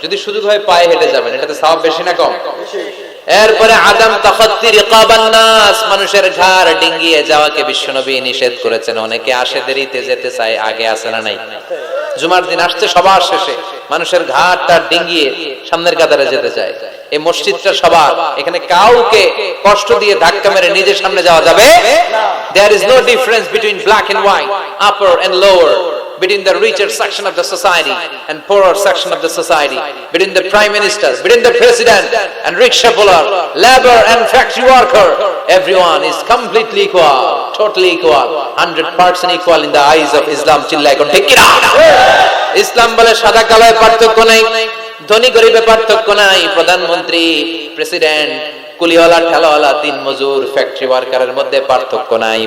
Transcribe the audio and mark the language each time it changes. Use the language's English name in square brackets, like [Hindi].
[Bangla] যদি সুযোগ হয় পায়ে হেঁটে যাবেন, এটাতে সওয়াব বেশি না কম? এরপরে [Arabic] আদম তাখাত্তি রিকাবান নাস, [Bangla] মানুষের ঘাড় ডিঙ্গিয়ে যাওয়াকে বিশ্বনবী নিষেধ করেছেন। অনেকে আসে দেরিতে, যেতে চায় আগে, আসে না নাই? জুমার দিন আসছে সবার শেষে, মানুষের ঘাড়টা ডিঙ্গিয়ে সামনের কাতারে যেতে চায়। এই মসজিদটা সবার, এখানে কাউকে কষ্ট দিয়ে ধাক্কা মেরে নিজের সামনে যাওয়া যাবে না। [English] There is no difference between black and white, upper and lower, between the richer section of the society and poorer section of the society, between the prime ministers, between the president and rickshaw puller, labor and factory worker. Everyone is completely equal, totally equal, 100% equal in the eyes of Islam. [Bangla] চিল্লায় কোন ঠিক কি না? ইসলাম বলে সাদা কালোয় পার্থক্য নাই, ধনী গরিবে পার্থক্য নাই, প্রধানমন্ত্রী, প্রেসিডেন্ট, কুলিওয়ালা, ঠেলাওয়ালা, দিন মজুর, ফ্যাক্টরি ওয়ার্কারের মধ্যে পার্থক্য নাই।